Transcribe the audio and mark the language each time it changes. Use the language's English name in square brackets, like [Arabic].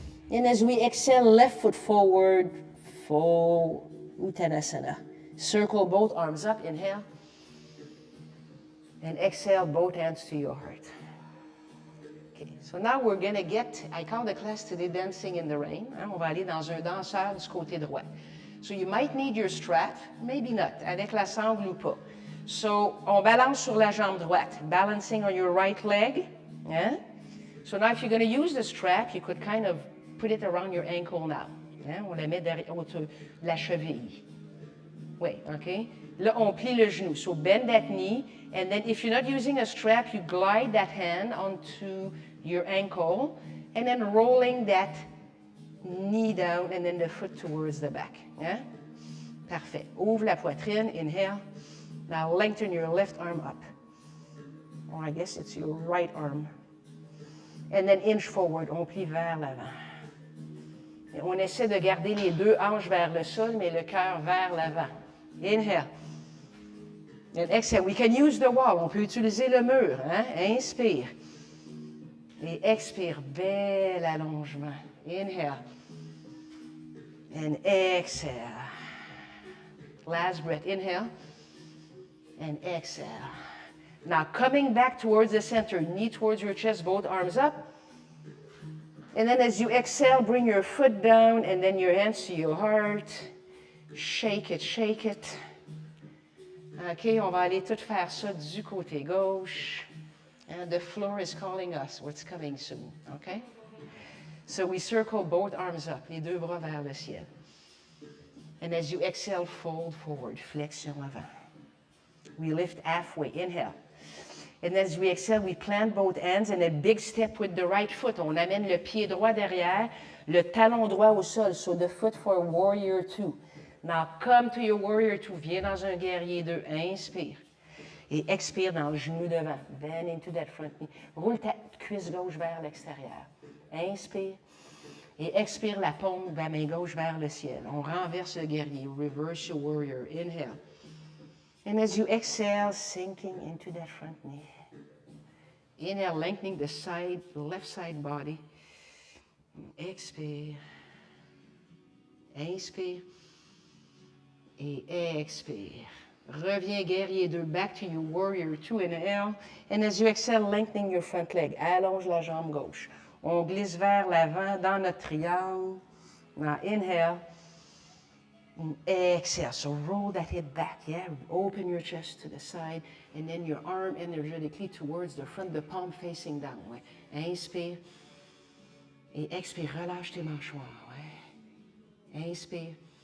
[English] And as we exhale, left foot forward, full Uttanasana. Circle both arms up, inhale. And exhale, both hands to your heart. Okay, so now we're going to get, I call the class today Dancing in the Rain. [French] On va aller dans un danseur du côté droit. [English] So you might need your strap, maybe not, [French] avec la sangle ou pas. [English] So, [French] on balance sur la jambe droite, [English] balancing on your right leg. Yeah? So now if you're going to use the strap, you could kind of put it around your ankle now. [French] Yeah? On la met derrière la cheville. Oui, OK? Là, on plie le genou. [English] So bend that knee. And then if you're not using a strap, you glide that hand onto your ankle. And then rolling that knee down, and then the foot towards the back. Yeah? Parfait. [French] Ouvre la poitrine, [English] inhale. Now lengthen your left arm up. Or I guess it's your right arm. And then inch forward, [French] on plie vers l'avant. On essaie de garder les deux hanches vers le sol, mais le cœur vers l'avant. [English] Inhale. And exhale. We can use the wall. [French] On peut utiliser le mur. Hein? Inspire. Et expire. Bel allongement. [English] Inhale. And exhale. Last breath. Inhale. And exhale. Now coming back towards the center. Knee towards your chest. Both arms up. And then as you exhale, bring your foot down and then your hands to your heart. Shake it, shake it. [French] OK, on va aller tout faire ça du côté gauche. [English] And the floor is calling us. What's coming soon, OK? So we circle both arms up, [French] les deux bras vers le ciel. [English] And as you exhale, fold forward, [French] flexion avant. [English] We lift halfway, inhale. And as we exhale, we plant both hands and a big step with the right foot. [French] On amène le pied droit derrière, le talon droit au sol. [English] So the foot for warrior two. Now come to your warrior two. [French] Viens dans un guerrier deux. Inspire. Et expire dans le genou devant. Bend into that front knee. Roule ta cuisse gauche vers l'extérieur. Inspire. Et expire la paume de la main gauche vers le ciel. On renverse le guerrier. [English] Reverse your warrior. Inhale. And as you exhale, sinking into that front knee. Inhale, lengthening the side, left side body. [French] Expire. Inspire. Et expire. Reviens, guerrier 2, [English] back to your warrior 2, inhale. And as you exhale, lengthening your front leg. [French] Allonge la jambe gauche. On glisse vers l'avant dans notre triangle. [English] Now, inhale. Exhale. So roll that hip back, yeah? Open your chest to the side, and then your arm energetically towards the front, the palm facing down, ouais? [French] Inspire. Et expire, relâche tes mâchoires, ouais? Inspire.